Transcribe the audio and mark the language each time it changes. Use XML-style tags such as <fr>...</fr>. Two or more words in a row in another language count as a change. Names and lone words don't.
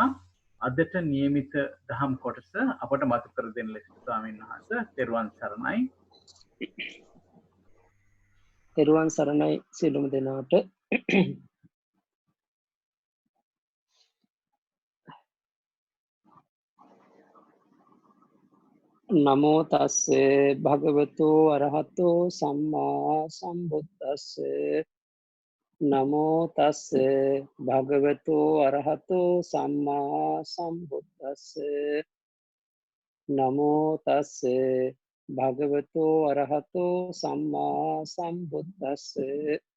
<si>අදට નિયમિત දහම් කොටස අපට මතු කර දෙන්න ලෙස ස්වාමීන් වහන්සේ තෙරුවන් සරණයි. තෙරුවන් සරණයි සියලුම දෙනාට.</si> <pi>නමෝ තස්සේ භගවතු අරහතෝ සම්මා සම්බුද්දස්සේ නමෝ තස්සේ භගවතු අරහතෝ සම්මා සම්බුද්දස්සේ නමෝ තස්සේ භගවතු අරහතෝ සම්මා සම්බුද්දස්සේ</pi>